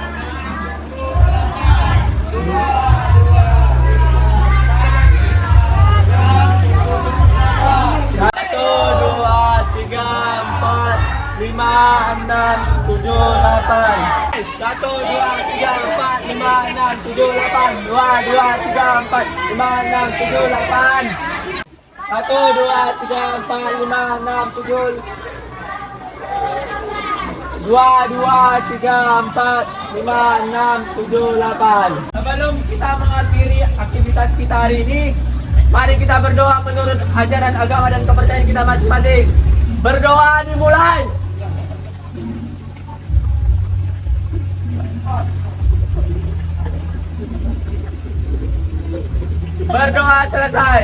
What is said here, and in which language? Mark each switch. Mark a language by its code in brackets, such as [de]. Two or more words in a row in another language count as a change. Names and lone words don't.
[id] Satu, dua, tiga, empat, lima, enam, tujuh, delapan. Satu, dua, tiga, empat, lima, enam, tujuh, delapan. Dua, tiga, empat, lima, enam, tujuh, delapan. Satu, dua, tiga, empat, lima, enam, tujuh. Dua, tiga, empat, lima, enam, tujuh, delapan. Sebelum kita mengakhiri aktivitas kita hari ini, mari kita berdoa menurut ajaran agama dan kepercayaan kita masing-masing. Berdoa dimulai. Berdoa selesai.